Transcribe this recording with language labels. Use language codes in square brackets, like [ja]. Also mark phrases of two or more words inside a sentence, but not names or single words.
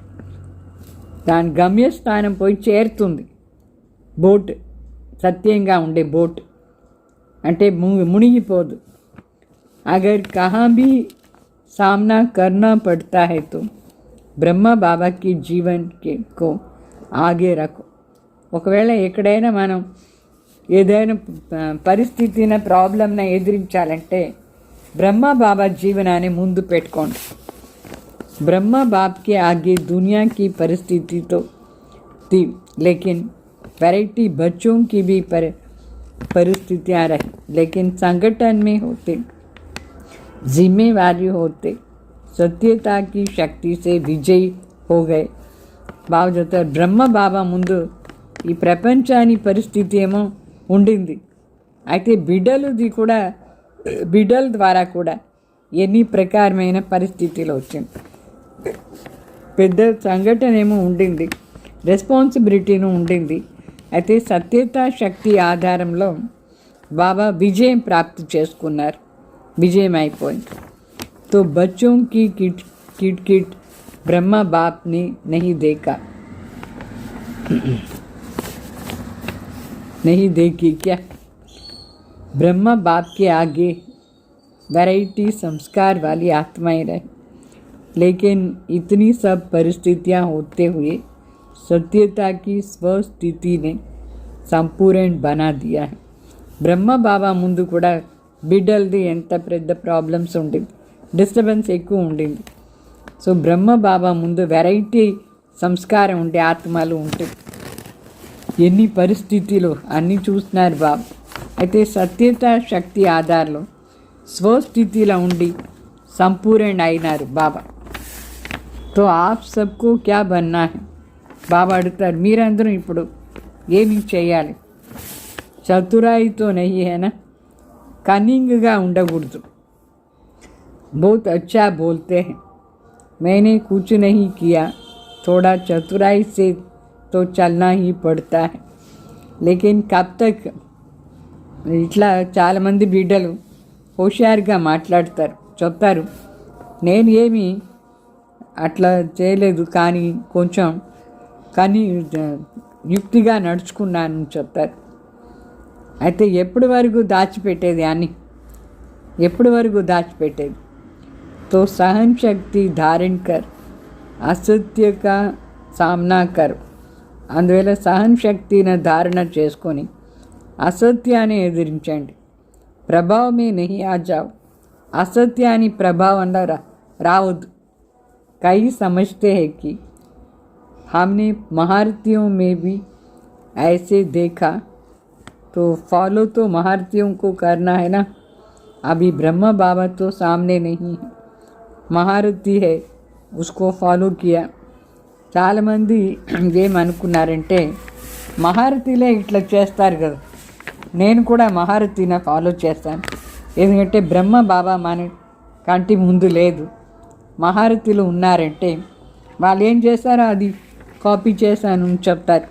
[te] దాని గమ్యస్థానం పోయి చేరుతుంది. బోట్ సత్యంగా ఉండే బోట్ అంటే మునిగిపోదు. [hi] अगर कहा भी सामना करना पड़ता है तो ब्रह्मा बाबा की जीवन को आगे रखो. [te] ఒకవేళ ఎక్కడైనా మనం ఏదైనా పరిస్థితిన ప్రాబ్లంని ఎదిరించాలంటే బ్రహ్మ బాబా జీవనాన్ని ముందు పెట్టుకోండి. [hi] ब्रह्मा बाप के आगे दुनिया की परिस्थिति तो थी, लेकिन वैरायटी बच्चों की भी परिस्थितियाँ रही, लेकिन संगठन में होते, जिम्मेवारी होते, सत्यता की शक्ति से विजयी हो गए. [te] బాగా చెప్తారు, బ్రహ్మ బాబా ముందు ఈ ప్రపంచాన్ని పరిస్థితి ఏమో ఉండింది, అయితే బిడ్డల ద్వారా కూడా ఎన్ని ప్రకారమైన పరిస్థితిలో వచ్చింది. పెద్ద సంఘటన ఏమో ఉండింది, రెస్పాన్సిబిలిటీను ఉండింది. అయితే సత్యత శక్తి ఆధారంలో బాబా విజయం ప్రాప్తి చేసుకున్నారు, విజయం అయిపోయింది. [hi] తో బచ్చోं की किट ब्रह्मा बाप ने नहीं देखा, नहीं देखी क्या. ब्रह्मा बाप के आगे वैरायटी संस्कार वाली आत्माएं रहे, लेकिन इतनी सब परिस्थितियां होते हुए सत्यता की स्वस्थिति ने संपूर्ण बना दिया है. [te] బ్రహ్మ బాబా ముందు కూడా బిడ్డలది ఎంత పెద్ద ప్రాబ్లమ్స్ ఉండింది, డిస్టర్బెన్స్ ఎక్కువ ఉండింది. సో బ్రహ్మ బాబా ముందు వెరైటీ సంస్కారం ఉండే ఆత్మలు ఉంటాయి. ఎన్ని పరిస్థితులు అన్నీ చూస్తున్నారు బాబా. అయితే సత్యత శక్తి ఆధారంలో స్వస్థితిలో ఉండి సంపూర్ణ అయినారు బాబా. [hi] तो आप सबको क्या बनना है? [te] బాబా అడుగుతారు, మీరందరూ ఇప్పుడు ఏమి చేయాలి? [hi] चतुराई तो नहीं है ना, [te] కన్నింగ్గా ఉండకూడదు. [hi] बहुत अच्छा बोलते हैं, मैंने कुछ नहीं किया, थोड़ा चतुराई से तो चलना ही पड़ता है, लेकिन कब तक? [te] ఇట్లా చాలామంది బిడ్డలు హుషారుగా మాట్లాడతారు, చెప్తారు నేను ఏమి అట్లా చేయలేదు, కానీ కొంచెం యుక్తిగా నడుచుకున్నాను చెప్తారు. అయితే ఎప్పటి వరకు దాచిపెట్టేది అని, ఎప్పటి వరకు దాచిపెట్టేది? [hi] तो सहन शक्ति धारण कर असत्य का सामना कर. [te] అందువల్ల సహన శక్తిని ధారణ చేసుకొని అసత్యాన్ని ఎదిరించండి. [hi] प्रभाव में नहीं आ जाव, [te] అసత్యాన్ని ప్రభావంలో రావద్దు. [hi] కై సమझते हैं कि हमने महारथियों में भी ऐसे देखा, तो फॉलो तो महारथियों को करना है ना. अभी ब्रह्म बाबा तो सामने नहीं है, महारथी है उसको फॉलो किया. [te] చాలామంది ఏమనుకున్నారంటే మహారథిలే ఇట్లా చేస్తారు కదా, నేను కూడా మహారథిని ఫాలో చేస్తాను, ఎందుకంటే బ్రహ్మ బాబా మన కంటి ముందు లేదు, మహారథిలు ఉన్నారంటే వాళ్ళు ఏం చేస్తారో అది కాపీ చేశాను అని చెప్తారు.